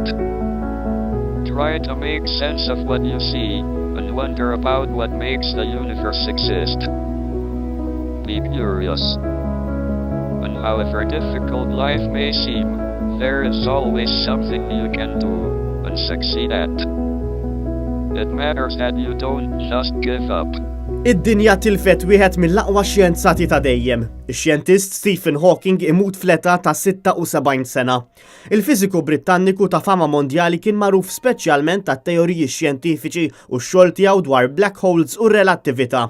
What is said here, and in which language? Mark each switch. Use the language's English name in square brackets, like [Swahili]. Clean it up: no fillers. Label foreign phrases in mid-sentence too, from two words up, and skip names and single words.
[English] Try to make sense of what you see, and wonder about what makes the universe exist. Be curious. And however difficult life may seem, there is always something you can do and succeed at. It matters that you don't just give up. [Maltese] Id-dinja tilfet wieħed mill-aqwa xjenzati ta' dejjem. Ix-xjentist Stephen Hawking imut fl-età ta' 76 sena. Il-fiżiku Britanniku ta' fama mondjali kien magħruf speċjalment tat-teoriji xjentifiċi u x-xogħol tiegħu dwar [English] black holes [Maltese] u relattività.